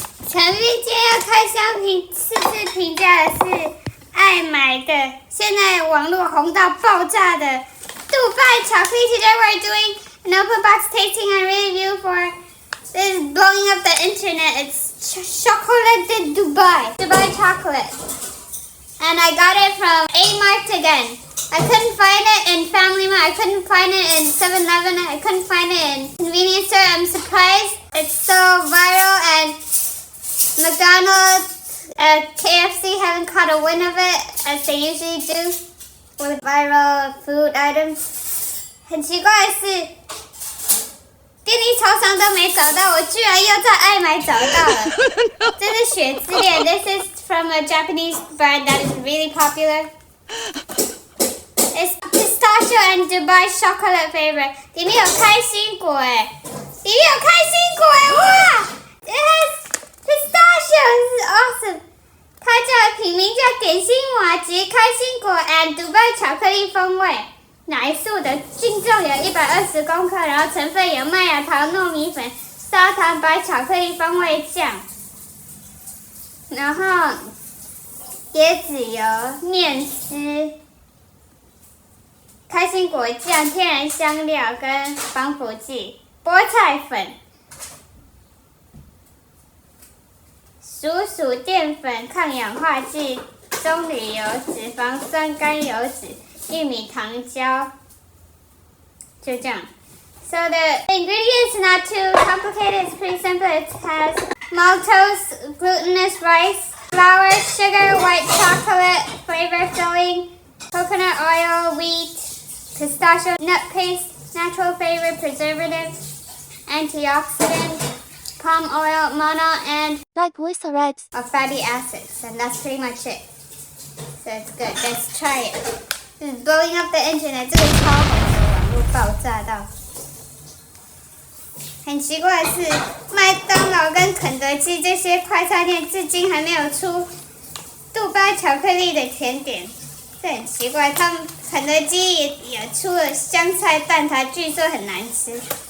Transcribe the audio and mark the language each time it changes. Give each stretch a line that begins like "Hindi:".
Chinese: 陈玉今天要开箱试吃评价的是爱买的，现在网络红到爆炸的杜拜巧克力。
English: Today we're doing an open box tasting and review for this is blowing up the internet. It's chocolate in Dubai. Dubai chocolate. And I got it from A-Mart again. I couldn't find it in Family Mart. I couldn't find it in 7-Eleven. I couldn't find it in convenience store. I'm surprised it's so viral and McDonald's, KFC haven't caught a win of it as they usually do with viral food items.
Chinese: 很奇怪的是，便利超商都没找到，我居然又在爱买找到了。这是雪之恋
English: ，This is from a Japanese brand that is really popular. It's pistachio and Dubai chocolate flavor.
Chinese: 里面有开心果哎，里面有开心果哎，哇 ！
English: It has pistachio, this is awesome.
Chinese: 它叫品名叫点心麻糬开心果 and 杜拜巧克力风味，奶素的净重有120公克，然后成分有麦芽糖、糯米粉、砂糖、白巧克力风味酱，然后椰子油、面丝、开心果酱、天然香料跟防腐剂、菠菜粉。鼠淀粉、抗氧化剂、棕榈油、脂肪酸、甘油脂、玉米糖胶，就这样。
English: So the ingredients not too complicated. It's pretty simple. It has maltose, glutinous rice, flour, sugar, white chocolate, flavor filling, coconut oil, wheat, pistachio nut paste, natural flavor preservative, antioxidant, palm oil, mono, and triglycerides or fatty acids, and that's pretty much it. So it's good. Let's try it. This is blowing up the internet.
Chinese: 这个超红的，网络爆炸到。很奇怪的是，麦当劳跟肯德基这些快餐店至今还没有出杜拜巧克力的甜点，这很奇怪。他们肯德基也出了香菜蛋挞，据说很难吃。